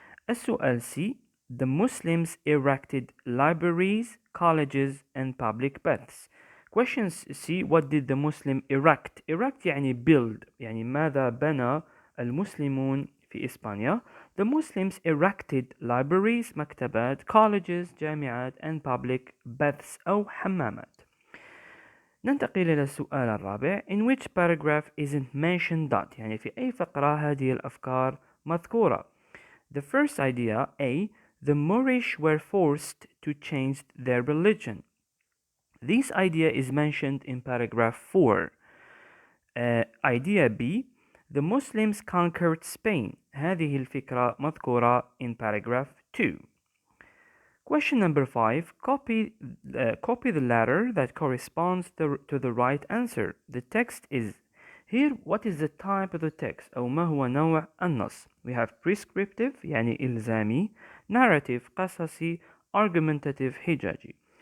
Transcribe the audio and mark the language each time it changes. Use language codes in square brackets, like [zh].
[en] السؤال C, the Muslims erected libraries, colleges and public baths. Question C, what did the Muslim erect? [ar] Erect يعني build, يعني ماذا بنى المسلمون في إسبانيا. [en] The Muslims erected libraries, مكتبات, colleges, جامعات and public baths أو حمامات. [ar] ننتقل إلى السؤال الرابع, [en] in which paragraph isn't mentioned that, [ar] يعني في أي فقرة هذه الأفكار مذكورة. [en] The first idea, A, the Moorish were forced to change their religion. This idea is mentioned in paragraph 4. Idea B, the Muslims conquered Spain. [ar] هذه الفكرة مذكورة [en] in paragraph 2. Question number 5. Copy the letter that corresponds to the right answer. The text is here. What is the type of the text? [ar] أو ما هو نوع النص? [en] We have prescriptive يعني إلزامي, narrative قصصي, argumentative حجاجي.